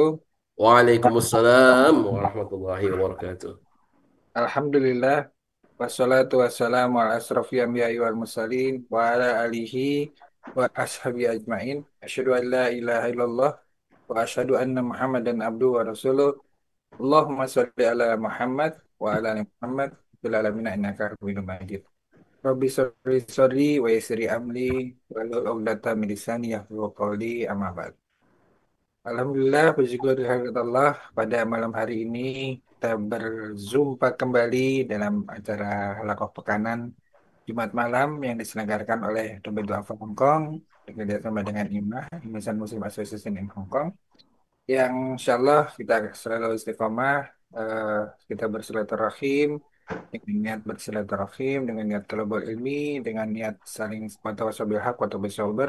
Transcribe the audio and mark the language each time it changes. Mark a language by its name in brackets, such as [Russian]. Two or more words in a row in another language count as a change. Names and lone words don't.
[Arabic] وعليكم السلام ورحمة الله وبركاته. الحمد لله، والصلاة والسلام على أشرف الأنبياء والمرسلين وعلى آله وأصحابه أجمعين. أشهد أن لا إله إلا الله وأشهد أن محمدا عبده ورسوله. اللهم صل على محمد وعلى آل محمد في العالمين إنك حميد مجيد. رب صل صل ويسر أملي واحلل عقدة من لساني يفقهوا قولي أما بعد. [Indonesian] Alhamdulillah, puji syukur kehadirat Allah, pada malam hari ini kita berjumpa kembali dalam acara Halaqah Pekanan Jumat malam yang diselenggarakan oleh Dompet Duafa Hong Kong bekerjasama dengan IMA, Indonesian Muslim Association in Hong Kong, yang [Arabic] إن شاء الله [Indonesian] kita selalu istiqomah, eh, kita bersilaturahim dengan niat bersilaturahim, dengan niat [Arabic] طلب العلم, [Indonesian] dengan niat saling [Arabic] وتواصوا بالحق وتواصوا بر.